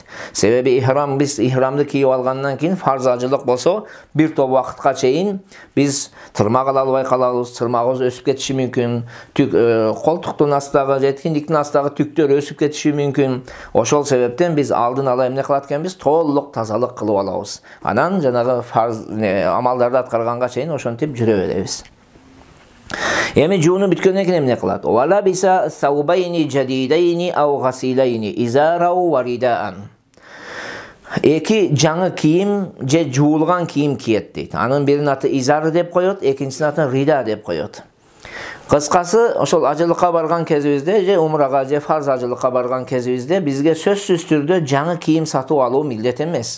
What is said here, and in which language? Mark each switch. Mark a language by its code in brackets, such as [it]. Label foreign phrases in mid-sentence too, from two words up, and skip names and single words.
[ky] Себеби биз ихрамды кийип алгандан кийин фарз ажылык болсо, бир топ убакытка чейин биз тырмак ала албай калабыз, тырмагыбыз өсүп кетиши мүмкүн, колтуктун астагы же киндиктин астагы түктөр өсүп кетиши мүмкүн. Ошол себептен биз алдын ала эмне кылат экенбиз? Толук тазалык кылып алабыз. Анан жанагы фарз амалдарды аткарганга чейин ошентип жүрө беребиз. Эми жуунуп бүткөндөн кийин эмне кылат? [ar] ولبس ثوبين جديدين أو غسيلين إزارا ورداء. [ky] Эки жаңы кийим же жуулган кийим кийет дейт. Анын биринин аты изар деп коет, экинчисинин атын рида деп коет. Кыскасы, ошол ажылыкка барган кезибизде же умрага же фарз ажылыкка барган кезибизде бизге сөзсүз түрдө жаңы кийим сатып алуу милдет эмес.